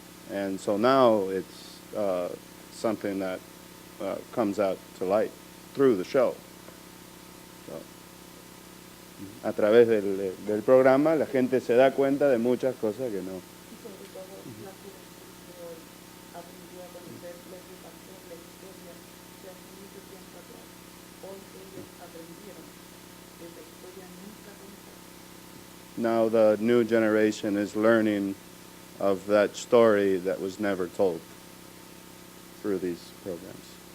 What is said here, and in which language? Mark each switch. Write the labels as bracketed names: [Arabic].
[English] And so now it's something that comes out to light through the show. [Spanish] So, a través del programa la gente se da cuenta de muchas cosas que no. y sobre todo la juventud de hoy aprendió a conocer lo que pasó en la historia de hace mucho tiempo atrás. Hoy ellos aprendieron que esa historia nunca contada. [English] Now the new generation is learning of that story that was never told through these programs.